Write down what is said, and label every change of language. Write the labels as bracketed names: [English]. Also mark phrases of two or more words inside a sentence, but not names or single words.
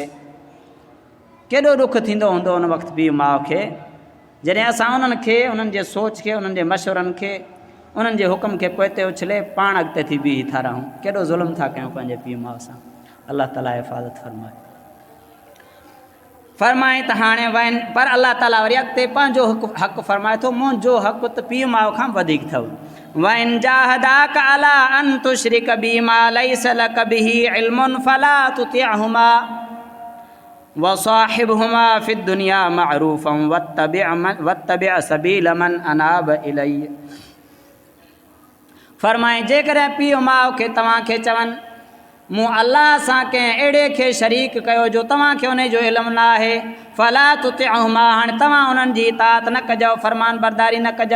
[Sindhi] केॾो ॾुखु थींदो हूंदो उन वक़्तु पीउ माउ खे, जॾहिं असां उन्हनि खे, उन्हनि जे सोच खे, उन्हनि जे मशवरनि खे, उन्हनि जे हुकुम खे पोइते उछले पाण अॻिते थी बीही था रहूं। केॾो ज़ुल्म था कयूं पंहिंजे पीउ माउ सां। अलाह ताला हिफ़ाज़त फरमाए। फरमाए त हाणे वञ, पर अलाह ताला वरी अॻिते पंहिंजो हक़ फरमाए थो, मुंहिंजो हक़ त पीउ माउ खां वधीक अथव। [Arabic] وإن جاهداك على أن تشرك بي ما ليس لك به علم فلا تطعهما وصاحبهما في الدنيا معروفا واتبع سبيل من أناب إلي. [Sindhi] फरमाए जेकॾहिं पीउ माउ खे तव्हांखे चवनि मूं अल्लाह सां कंहिं अहिड़े खे शरीक कयो जो तव्हांखे उन जो इल्मु न आहे, [Arabic] فلا تطعهما, [Sindhi] हाणे तव्हां उन्हनि जी इताअत न कजो, फरमान बरदारी न कजो।